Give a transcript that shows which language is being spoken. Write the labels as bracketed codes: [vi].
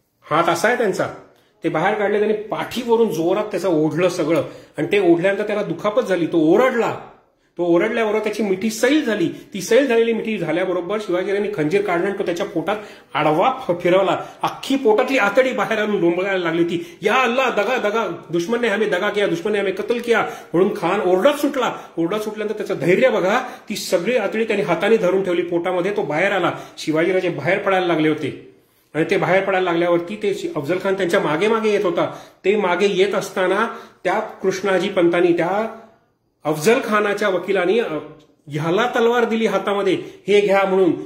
[mr] हात असा आहे त्यांचा, ते बाहेर काढले. त्यांनी पाठीवरून जोरात त्याचं ओढलं सगळं आणि ते ओढल्यानंतर त्याला दुखापत झाली. तो ओरडला, तो ओरडल्याबरोबर त्याची मिठी सैल झाली. ती सैल झालेली मिठी झाल्याबरोबर शिवाजीराजांनी खंजीर काढला आणि तो त्याच्या पोटात आडवा फिरवला. अख्खी पोटातली आतडी बाहेर आणून डोंबळायला लागली ती. [hi] या अल्लाह, दगा दगा, दुश्मन ने हमें दगा किया, दुश्मन ने हमें कत्ल किया [mr] म्हणून खान ओरडत सुटला. ओरडत सुटल्यानंतर त्याचं धैर्य बघा. ती सगळी आतडी त्याने हाताने धरून ठेवली पोटामध्ये. तो बाहेर आला. शिवाजीराजे बाहेर पडायला लागले होते आणि ते बाहेर पडायला लागल्यावरती ते अफजल खान त्यांच्या मागे मागे येत होता. ते मागे येत असताना त्या कृष्णाजी पंतांनी, त्या अफजल खानाच्या वकिलांनी ह्याला तलवार दिली हातामध्ये, हे घ्या म्हणून.